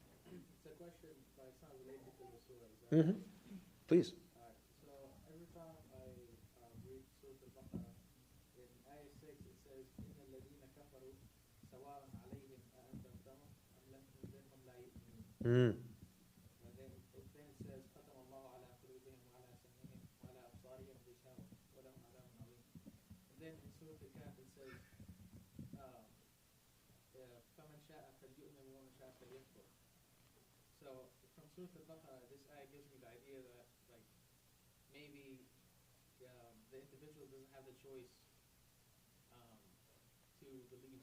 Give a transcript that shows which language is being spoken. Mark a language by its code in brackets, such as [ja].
[en] It's a question, but it's not related to the surah. Mm-hmm. Please. Alright, so every time I read Surat Al-Baqarah, in ayah 6 it says, [ar] إِنَّ الَّذِينَ كَفَرُوا سَوَاءٌ عَلَيْهِمْ أَأَنذَرْتَهُمْ أَمْ لَمْ تُنذِرْهُمْ لَا يُؤْمِنُونَ. [en] And then it says, [ar] ختم الله على قلوبهم وعلى سمعهم وعلى أبصارهم غشاوة ولهم عذاب عظيم. [en] And then in Surah Al-Kahf it says, [ar] فَمَنْ شَاءَ فَلْيُؤْمِنْ وَمَنْ شَاءَ فَلْيَكْفُرْ. [en] So from Surah Al-Baqarah, this ayah gives me the idea that maybe the individual doesn't have the choice to believe.